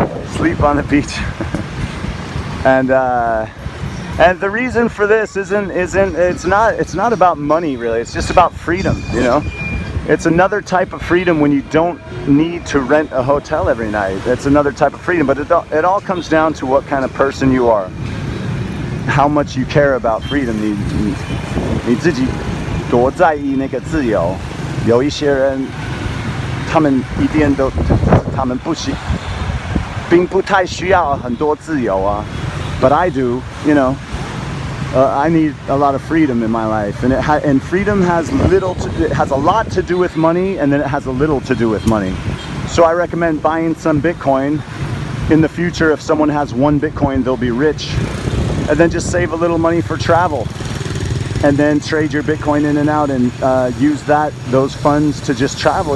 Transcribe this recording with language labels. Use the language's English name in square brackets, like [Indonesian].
[English] Sleep on the beach. And the reason for this it's not about money really. It's just about freedom, you know. It's another type of freedom when you don't need to rent a hotel every night. It's another type of freedom, but it all comes down to what kind of person you are, how much you care about freedom. [Chinese] 你自己多在意那个自由。有一些人，他们一定都，他们并不太需要很多自由啊。 [English] But I do, you know. I need a lot of freedom in my life, and freedom has it has a lot to do with money, and then it has a little to do with money. So I recommend buying some Bitcoin. In the future, if someone has 1 Bitcoin, they'll be rich, and then just save a little money for travel, and then trade your Bitcoin in and out, and use those funds to just travel.